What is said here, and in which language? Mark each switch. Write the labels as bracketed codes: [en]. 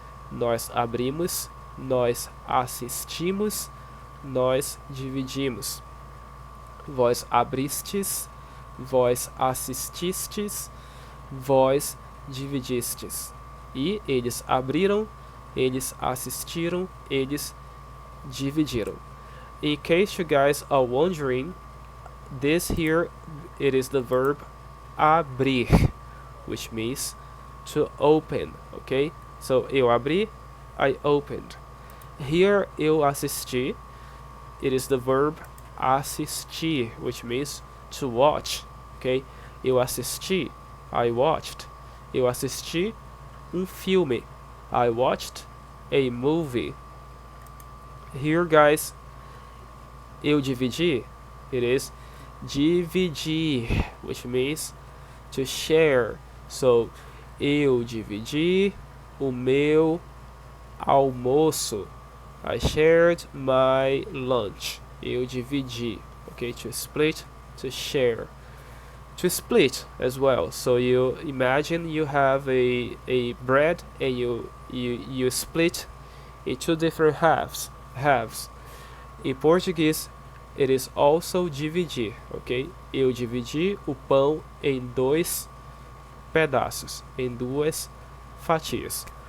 [pt] Nós abrimos, nós assistimos, nós dividimos. Vós abristes, vós assististes, vós dividistes. E eles abriram, eles assistiram, eles dividiram. [en] In case you guys are wondering, this here, it is the verb abrir, which means to open, okay? So, [pt] eu abri, [en] I opened. Here, [pt] eu assisti, [en] it is the verb assistir, which means to watch, okay? [pt] Eu assisti, [en] I watched. [pt] Eu assisti filme, [en] I watched a movie. Here, guys, [pt] eu dividi, [en] it is dividir, which means to share. [pt] So, eu dividi o meu almoço. [en] I shared my lunch. [pt] Eu dividi. [en] Okay, to split, to share. To split as well. So you imagine you have a bread and you split in two different halves. In Portuguese, it is also dividir, okay? [pt] Eu dividi o pão em dois pedaços, em duas fatias.